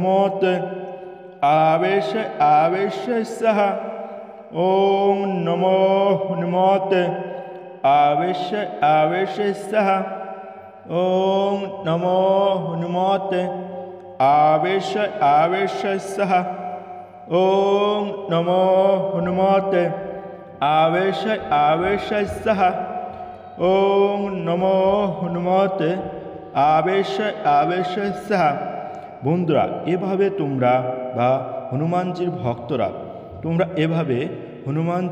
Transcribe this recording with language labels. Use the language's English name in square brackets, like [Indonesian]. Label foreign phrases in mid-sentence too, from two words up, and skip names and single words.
[Sanskrit] हनुमते आवेश आवेश सह ओम नमो हनुमते आवेश आवेश सह ओम नमो हनुमते आवेश आवेश सह ओम नमो हनुमते आवेश आवेश सह ओम नमो हनुमते आवेश आवेश सह। [Bangla] বন্ধুরা এভাবে তোমরা বা হনুমানজির ভক্তরা তোমরা এভাবে হনুমানজি